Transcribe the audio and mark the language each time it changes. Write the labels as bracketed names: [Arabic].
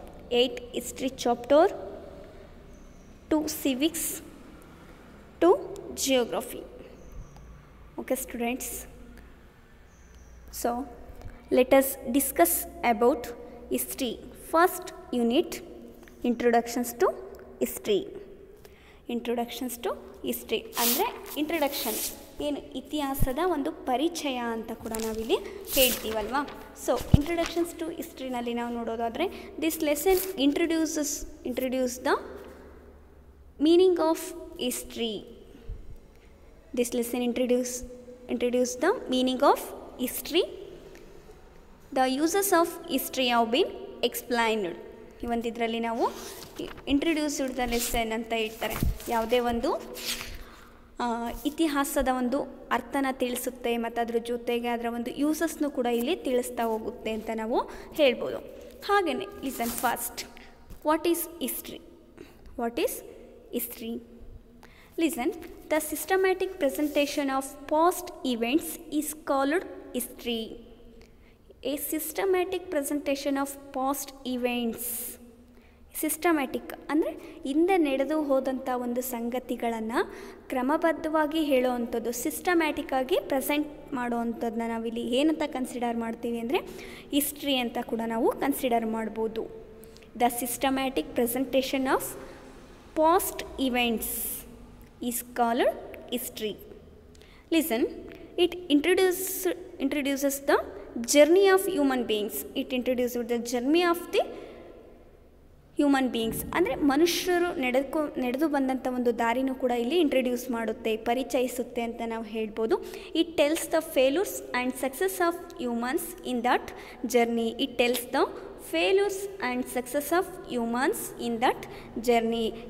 [English] 8 history chapter, 2 civics, 2 geography. Okay, students. So, let us discuss about history. First unit, introductions to history. Introductions to history [Kannada] ಅಂದರೆ introduction, ಏನು ಇತಿಹಾಸದ ಒಂದು ಪರಿಚಯ ಅಂತ ಕೂಡ ನಾವಿಲ್ಲಿ ಹೇಳ್ತೀವಲ್ವಾ. [English] so introductions to ಹಿಸ್ಟ್ರಿನಲ್ಲಿ [Kannada] ನಾವು ನೋಡೋದಾದರೆ [English] This lesson introduce the meaning of history. This lesson introduce the meaning of history. The uses of history have been explained. [Kannada] ಈ ಒಂದು ಇದರಲ್ಲಿ ನಾವು [English] introduced the lesson [Kannada] ಅಂತ ಹೇಳ್ತಾರೆ. ಯಾವುದೇ ಒಂದು ಇತಿಹಾಸದ ಒಂದು ಅರ್ಥನ ತಿಳಿಸುತ್ತೆ ಮತ್ತು ಅದ್ರ ಜೊತೆಗೆ ಅದರ ಒಂದು ಯೂಸಸ್ನು ಕೂಡ ಇಲ್ಲಿ ತಿಳಿಸ್ತಾ ಹೋಗುತ್ತೆ ಅಂತ ನಾವು ಹೇಳ್ಬೋದು. [English] ಹಾಗೆಯೇ listen fast. What is history? What is history? Listen, the systematic presentation of past events is called history. A systematic presentation of past events. [Kannada] Systematic ಅಂದರೆ ಹಿಂದೆ ನಡೆದು ಹೋದಂಥ ಒಂದು ಸಂಗತಿಗಳನ್ನು ಕ್ರಮಬದ್ಧವಾಗಿ ಹೇಳೋವಂಥದ್ದು, ಸಿಸ್ಟಮ್ಯಾಟಿಕ್ಕಾಗಿ ಪ್ರೆಸೆಂಟ್ ಮಾಡೋವಂಥದ್ದನ್ನ ನಾವಿಲ್ಲಿ ಏನಂತ ಕನ್ಸಿಡರ್ ಮಾಡ್ತೀವಿ ಅಂದರೆ ಹಿಸ್ಟ್ರಿ ಅಂತ ಕೂಡ ನಾವು ಕನ್ಸಿಡರ್ ಮಾಡ್ಬೋದು. [English] The systematic presentation of past events is called history. Listen, it introduces the journey of human beings. It introduces the journey of the human beings. [Kannada] ಅಂದರೆ ಮನುಷ್ಯರು ನಡೆದು ಬಂದಂಥ ಒಂದು ದಾರಿನೂ ಕೂಡ ಇಲ್ಲಿ ಇಂಟ್ರಡ್ಯೂಸ್ ಮಾಡುತ್ತೆ, ಪರಿಚಯಿಸುತ್ತೆ ಅಂತ ನಾವು ಹೇಳ್ಬೋದು. [English] It tells the failures and success of humans in that journey. It tells the failures and success of humans in that journey.